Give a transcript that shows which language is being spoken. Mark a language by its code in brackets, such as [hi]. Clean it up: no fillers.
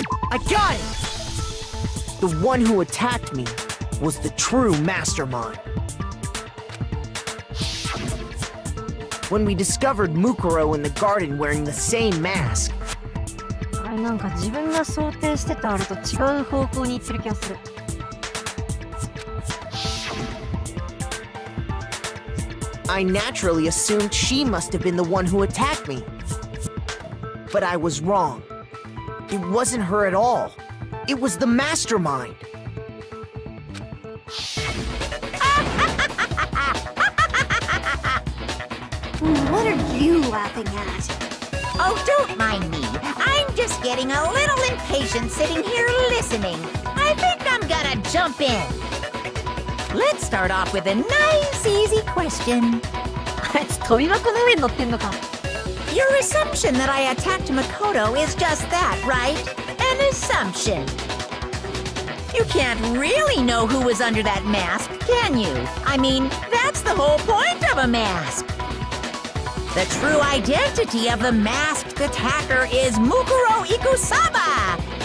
[en] I got it! The one who attacked me was the true mastermind. When we discovered Mukuro in the garden wearing the same mask, [ja] あれなんか自分が想定してたあれと違う方向に行ってる気がする。 [en] I naturally assumed she must have been the one who attacked me. But I was wrong. It wasn't her at all. It was the mastermind. What are you laughing at? Oh, don't mind me. I'm just getting a little impatient sitting here listening. I think I'm gonna jump in. Let's start off with a nice, easy question. [ja] あいつ飛び箱の上に乗ってんのか。 [en] Your assumption that I attacked Makoto is just that, right? An assumption. You can't really know who was under that mask, can you? I mean, that's the whole point of a mask. The true identity of the masked attacker is Mukuro Ikusaba.